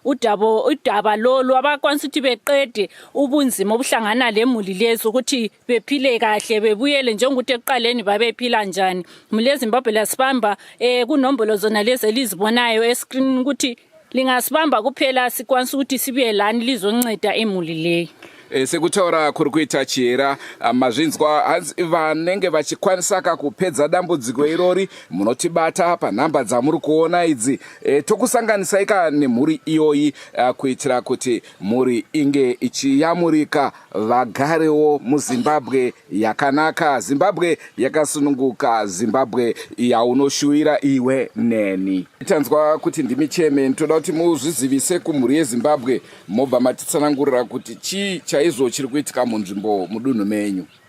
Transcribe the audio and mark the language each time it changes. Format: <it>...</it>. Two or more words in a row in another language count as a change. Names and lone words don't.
<nd>udaba lolu abakwanisa ukuthi beqede ubunzima obuhlangana lemuli lezo ukuthi bephile kahle bebuyele njengokuthi eqaleni babephila njani muli yeZimbabwe lasibamba kunombolo zona lezi elizibonayo escreen ukuthi lingasibamba kuphela sikwanisa ukuthi sibuye lani lizonceda emuli leyo</nd> <sn>sekutaura kuri kuita chiyera mazvinzwa vanenge vachikwanisa kupedza dambudziko irori munotibata panhamba dzamuri kuona idzi tokusanganisai nemhuri iyoyi kuitira kuti mhuri inge ichiyamurika vagarewo muZimbabwe yakanaka Zimbabwe yakasununguka Zimbabwe yaunoshuvira iwe neni tanzwa kuti ndimi chairman toda kuti muzvizivise kumhuri yeZimbabwe mobva matitsanangurira kuti chaizvo chiri kuitika munzvimbo mudunhu menyu.</sn>